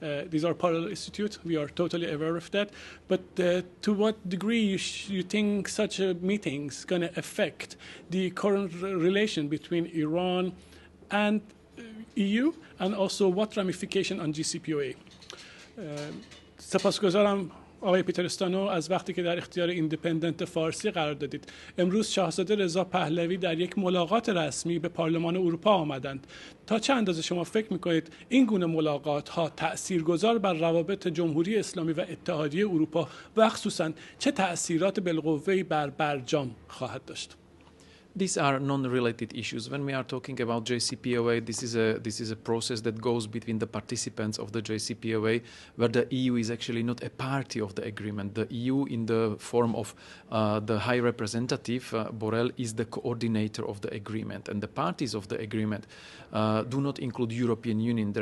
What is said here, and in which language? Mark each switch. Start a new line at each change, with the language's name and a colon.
English: These are parallel institutes. We are totally aware of that. But to what degree you think such a meeting is going to affect the current relation between Iran and EU, and also what ramification on GCPOA?
Persian: سپاسگزارم آقای پیتر استانو از وقتی که در اختیار ایندیپندنت فارسی قرار دادید. امروز شاهزاده رضا پهلوی در یک ملاقات رسمی به پارلمان اروپا آمدند. تا چه اندازه شما فکر می‌کنید این گونه ملاقات ها تأثیرگذار بر روابط جمهوری اسلامی و اتحادیه اروپا و خصوصاً چه تأثیرات بالقوه‌ای بر برجام خواهد داشت؟
English: These are non-related issues. When we are talking about JCPOA, this is a process that goes between the participants of the JCPOA, where the EU is actually not a party of the agreement. The EU, in the form of the High Representative Borrell, is the coordinator of the agreement, and the parties of the agreement do not include European Union.